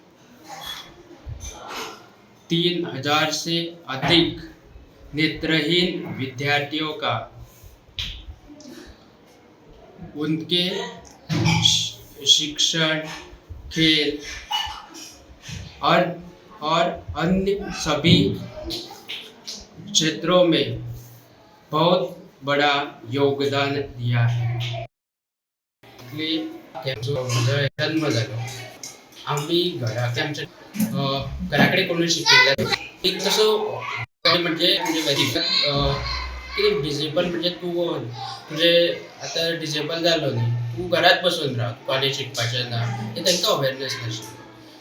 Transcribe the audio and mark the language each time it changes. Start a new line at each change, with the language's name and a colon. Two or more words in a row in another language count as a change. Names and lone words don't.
Hindi: 3000 से अधिक नेत्रहीन विद्यार्थियों का उनके शिक्षण, खेल और अन्य सभी क्षेत्रों में बहुत बड़ा योगदान दिया है.
Konkani: जन्म जालो
Marathi: आम्ही घराकडे कोणी शिकलेलं एक तसं म्हणजे
Konkani: कितें डिसेबल म्हणजे तूं म्हणजे आता डिसेबल जालो न्ही, तूं घरात बसून राव, कॉलेज शिकपाचें ना, हे तांकां अवेरनेस नाशिल्लो.